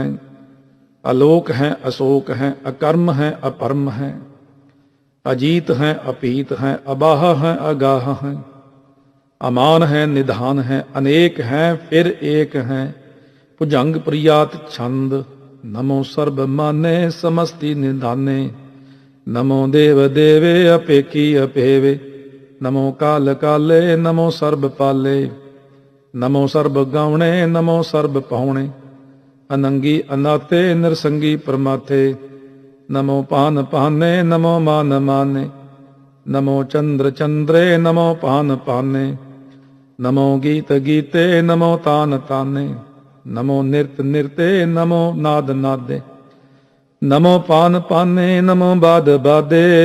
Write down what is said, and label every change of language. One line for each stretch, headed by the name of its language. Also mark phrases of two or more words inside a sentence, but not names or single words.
Braj: ਅਲੋਕ ਹੈ ਅਸ਼ੋਕ ਹੈ ਅਕਰਮ ਹੈ ਅਪਰਮ ਹੈ। ਅਜੀਤ ਹੈ ਅਪੀਤ ਹੈ ਅਬਾਹ ਹੈ ਅਗਾਹ ਹੈ। ਅਮਾਨ ਹੈ ਨਿਧਾਨ ਹੈ ਅਨੇਕ ਹੈ ਫਿਰ ਏਕ ਹੈ। ਭੁਜੰਗ ਪ੍ਰਿਆਤ ਛੰਦ नमो सर्ब माने समस्ति निधाने, नमो देव देवे अपेकी अपेवे, नमो काल काले नमो सर्ब पाले, नमो सर्ब गावणे नमो सर्ब पाहुणे, अनंगी अनाथे नरसंगी परमाथे, नमो पान पाने नमो मान माने, नमो चंद्र चंद्रे नमो पान पाने, नमो गीत गीते नमो तान ताने, नमो नृत्य नृत्य नमो नाद नादे, नमो पान पाने नमो बाद बादे,